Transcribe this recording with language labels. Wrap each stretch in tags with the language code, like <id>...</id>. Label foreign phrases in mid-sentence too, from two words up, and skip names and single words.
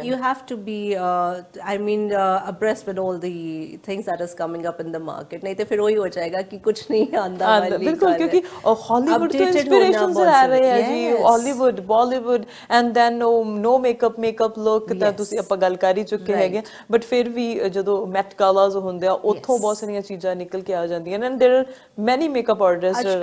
<en>You have to be I mean abreast with all the things that is coming up in the market.</en> <pa>ਨਹੀਂ ਤੇ ਫਿਰ ਉਹੀ ਹੋ ਜਾਏਗਾ ਕਿ ਕੁਝ ਨਹੀਂ ਆਂਦਾ ਵਾਲੀ. ਬਿਲਕੁਲ, ਕਿਉਂਕਿ ਹਾਲੀਵੁੱਡ ਤੋਂ ਇਨਸਪੀਰੇਸ਼ਨਸ ਆ ਰਹੇ ਆ ਜੀ, ਹਾਲੀਵੁੱਡ, ਬਾਲੀਵੁੱਡ</pa> <en>and then no makeup look</en> <pa>ਤਾਂ ਤੁਸੀਂ ਆਪਾਂ ਗੱਲ ਕਰ ਹੀ ਚੁੱਕੇ ਹੈਗੇ, ਬਟ ਫਿਰ ਵੀ ਜਦੋਂ ਮੈਟ ਗਾਲਾਸ ਹੁੰਦੇ ਆ ਉੱਥੋਂ ਬਹੁਤ ਸਾਰੀਆਂ ਚੀਜ਼ਾਂ ਨਿਕਲ ਕੇ ਆ ਜਾਂਦੀਆਂ</pa> <en>and there are many makeup artists around.</en>